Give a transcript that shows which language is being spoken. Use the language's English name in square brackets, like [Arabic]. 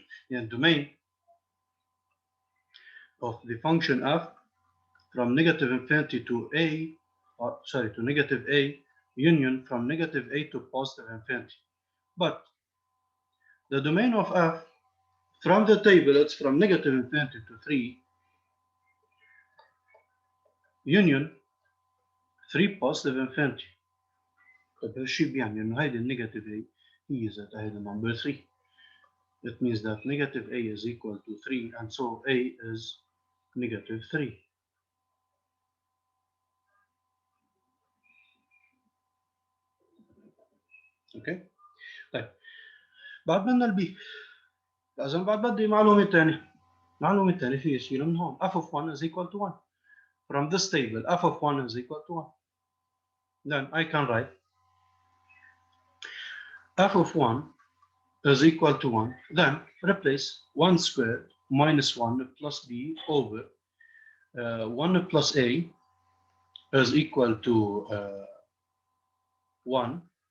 [English] The domain of the function f from negative infinity to a, to negative a, union from negative a to positive infinity. But the domain of f from the table, it's from negative infinity to 3, union 3 positive infinity. [Arabic] طيب هالشيء بيعني انه هيدي النيجاتيف a هي ذات هيدي number 3. [English] It means that negative a is equal to 3, and so a is negative 3. [Arabic] اوكي طيب بعد بدنا البي. لازم بعد بدي معلومه ثانيه في يصير من هون [English] f of 1 is equal to 1. From this table, f of 1 is equal to 1. Then I can write f of 1 is equal to 1. Then replace 1 squared minus 1 plus b over 1 plus a is equal to 1.